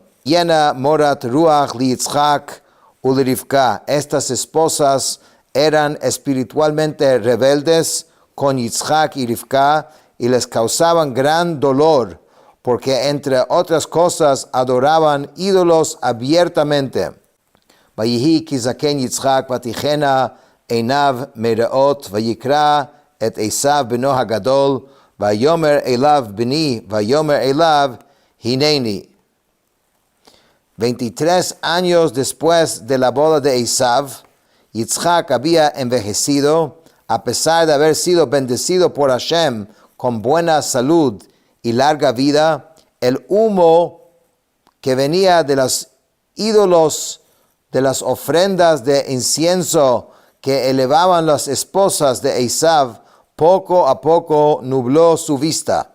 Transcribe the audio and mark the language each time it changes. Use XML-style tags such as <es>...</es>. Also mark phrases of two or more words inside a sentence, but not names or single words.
<he>ותהיין מרת רוח ליצחק ולרבקה.</he> <es>Estas esposas eran espiritualmente rebeldes con Yitzhak y Rivka y les causaban gran dolor porque entre otras cosas adoraban ídolos abiertamente.</es> <he>ויהי כי זקן יצחק ותכהין עיניו מראת ויקרא את עשו בנו הגדל ויאמר אליו בני ויאמר אליו הנני.</he> <es>23 años después de la boda de Esav, Yitzhak había envejecido a pesar de haber sido bendecido por Hashem con buena salud y larga vida. El humo que venía de los ídolos, de las ofrendas de incienso que elevaban las esposas de Esav, poco a poco nubló su vista.</es>